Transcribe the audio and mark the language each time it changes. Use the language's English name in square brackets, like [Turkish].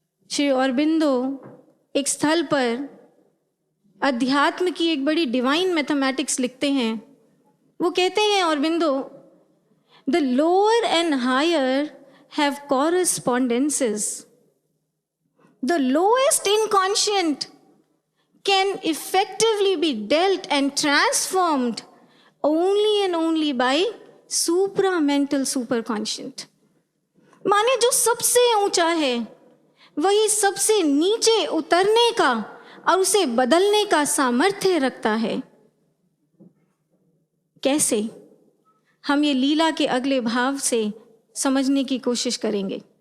[Hindi] श्री अरबिंदो एक स्थल पर अध्यात्म की एक बड़ी डिवाइन मैथमेटिक्स लिखते हैं। वो कहते हैं [English] Aurobindo, the lower and higher have correspondences. The lowest inconscient can effectively be dealt and transformed only and only by supramental superconscient. [Hindi] माने जो सबसे ऊंचा है वही सबसे नीचे उतरने का और उसे बदलने का सामर्थ्य रखता है। कैसे? हम ये लीला के अगले भाव से समझने की कोशिश करेंगे।